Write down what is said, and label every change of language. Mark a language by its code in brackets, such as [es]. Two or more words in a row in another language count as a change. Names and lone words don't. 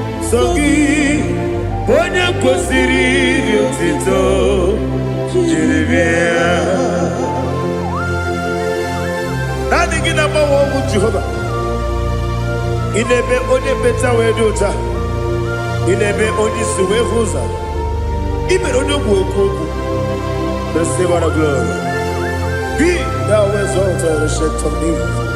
[ig] Sọ gị, onye kwesịrị iri otuto, jiri bịa. Naanị gị na-agbanwe ọnwụ Jehova. Ị na-eme onye mmecha wee dị ụcha. Ị na-eme onye isi wee hụ ụzọ. Ị mere onye ogbu okwu okwu. [en] Receive all the glory. Be thou exalted, ancient of days.